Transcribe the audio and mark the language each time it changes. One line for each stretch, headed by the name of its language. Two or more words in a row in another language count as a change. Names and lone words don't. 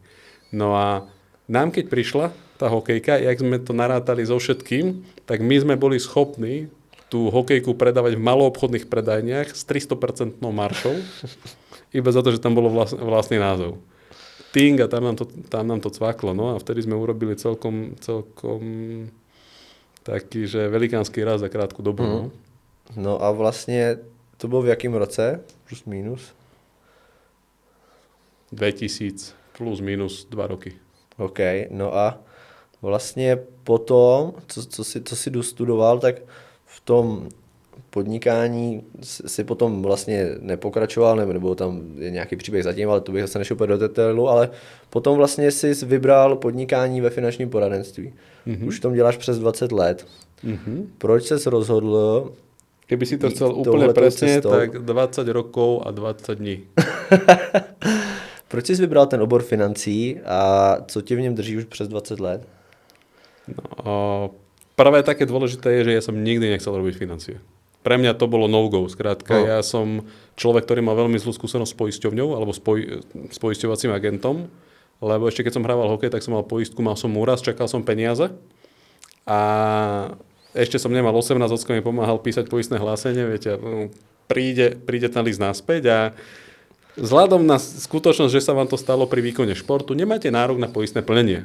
Slovak: No a nám keď prišla tá hokejka, jak sme to narátali so všetkým, tak my sme boli schopní tú hokejku predávať v maloobchodných predajniach s 300% maršou, iba za to, že tam bolo vlastný názov. Ting a tam nám to cvaklo, no a vtedy sme urobili celkom taký, že velikánsky raz za krátku dobu. No.
Czech: No a vlastně to bylo v jakém roce? Plus minus? 2000 plus minus 2 roky. OK, no a vlastně potom, co si dostudoval, tak v tom podnikání si potom vlastně nepokračoval, nebo tam je nějaký příběh zatím, ale to bych zase nešel úplně do detailu, ale potom vlastně si vybral podnikání ve finančním poradenství. Už v tom děláš přes 20 let. Proč ses rozhodl?
Slovak: Keby si to chcel úplne presne, tak 20 rokov a 20 dní.
Czech: Proč jsi vybral ten obor financí a co tě v něm drží už přes 20 let?
Slovak: No, prvé také dôležité je, že ja som nikdy nechcel robiť financie. Pre mňa to bolo no-go. Skrátka, ja som človek, ktorý mal veľmi zlú skúsenosť s poisťovňou alebo s poisťovacím agentom, lebo ešte keď som hrával hokej, tak som mal poistku, mal som úraz, čakal som peniaze a ešte som nemal 18, ocko mi pomáhal písať poistné hlásenie, viete, príde ten list naspäť a vzhľadom na skutočnosť, že sa vám to stalo pri výkone športu, nemáte nárok na poistné plnenie.